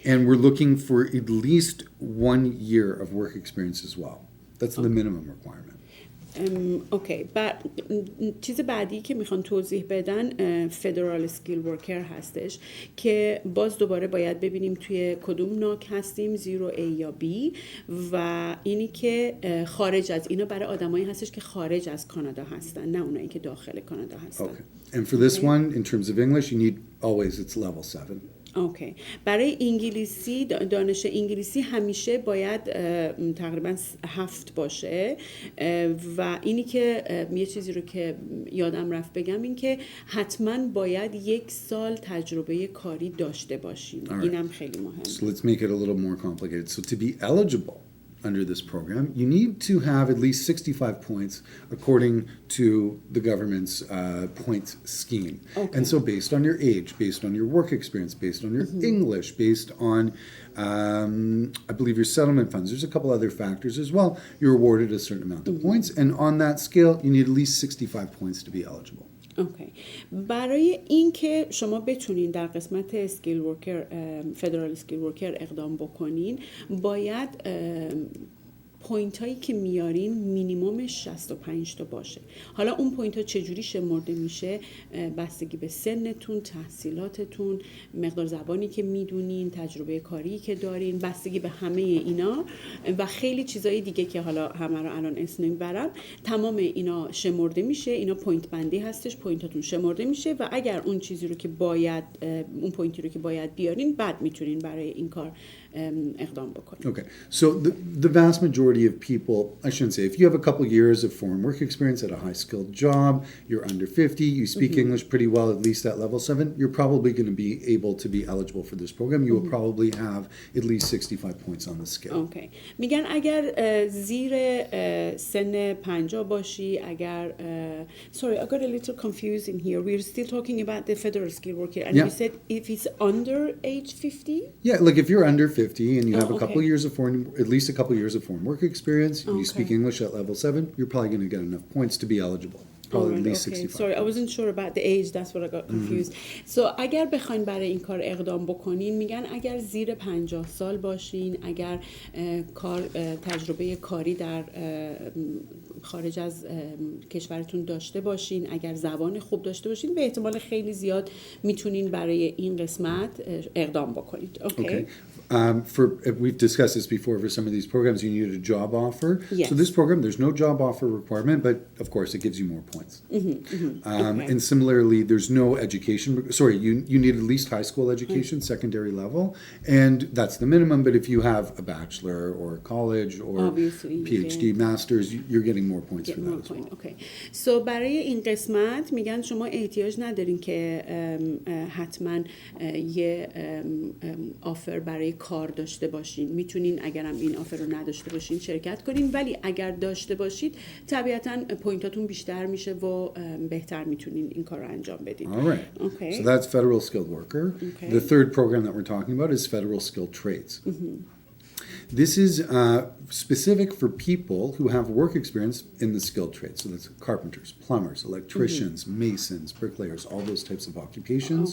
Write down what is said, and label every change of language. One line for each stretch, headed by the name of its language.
English: And we're looking for at least 1 year of work experience as well. That's the minimum requirement.
Persian: اوکی. چیز بعدی که میخوان توضیح بدن فدرال سکیل ورکر هستش که باز دوباره باید ببینیم توی کدوم ناک هستیم، 0 A یا B، و اینی که خارج از اینا برای آدمایی هستش که خارج از کانادا هستن، نه اونایی که داخل کانادا هستن.
English: Okay. And for this one, in terms of English, you need always it's level 7.
Persian: اوکی. برای انگلیسی دانش انگلیسی همیشه باید تقریبا 7 باشه و اینی که یه چیزی رو که یادم رفت بگم این که حتما باید 1 سال تجربه کاری داشته باشیم. اینم خیلی مهمه.
English: So let's make it a little more complicated. So to be eligible under this program, you need to have at least 65 points according to the government's points scheme. Okay. And so based on your age, based on your work experience, based on your English, based on, I believe, your settlement funds, there's a couple other factors as well, you're awarded a certain amount of points. And on that scale, you need at least 65 points to be eligible.
Persian: اوکی. برای اینکه شما بتونین در قسمت اسکیل ورکر فدرال اسکیل ورکر اقدام بکنین باید پوینت هایی که میارین مینیمومش 65 تا باشه. حالا اون پوینت ها چجوری شمرده میشه بستگی به سنتون، تحصیلاتتون، مقدار زبانی که میدونین، تجربه کاری که دارین، بستگی به همه اینا و خیلی چیزای دیگه که حالا همه رو الان اسم نمیبرم. تمام اینا شمرده میشه، اینا پوینت بندی هستش، پوینتاتون شمرده میشه و اگر اون چیزی رو که باید اون پوینتی رو که باید بیارین بعد میتونین برای این کار اقدام بکنین.
English: Okay, so the vast majority of people, I shouldn't say, if you have a couple years of foreign work experience at a high-skilled job, you're under 50, you speak English pretty well, at least at level 7, you're probably going to be able to be eligible for this program. You will probably have at least 65 points on the scale. Okay.
Persian: میگن اگر زیر سن 50 باشی، اگر
English: sorry, I got a little confused in here. We're still talking about the federal skill worker and you said if it's under age 50? Yeah, like if you're under 50 and you have a okay. couple years of at least a couple years of foreign work experience, and you speak English at level 7, you're probably going to get enough points to be eligible. Probably at least 65. Sorry, I wasn't sure about the age. That's what I got confused.
Persian: So اگر بخواین برای این کار اقدام بکنین میگن اگر زیر 50 سال باشین، اگر تجربه کاری در خارج از کشورتون داشته باشین، اگر زبان خوب داشته باشین به احتمال خیلی زیاد میتونین برای این قسمت اقدام بکنید.
English: Okay. We've discussed this before. For some of these programs, you need a job offer. Yes. So this program, there's no job offer requirement, but of course, it gives you more points. Okay. And similarly, there's no education. Sorry, you need at least high school education, secondary level, and that's the minimum. But if you have a bachelor or a college or Obviously, PhD, masters, you're getting more points for that as well. Okay.
Persian: So برای این قسمت میگن شما احتیاج ندارین که حتما یه آفر برای کار داشته باشین. میتونین اگرم این آفر رو نداشته باشین شرکت کنین، ولی اگر داشته باشید طبیعتاً پوینتاتون بیشتر میشه و بهتر میتونین این کار رو انجام بدین.
English: All right. Okay. So that's federal skilled worker. Okay. The third program that we're talking about is federal skilled trades. This is specific for people who have work experience in the skilled trades. So that's carpenters, plumbers, electricians, masons, bricklayers, all those types of occupations.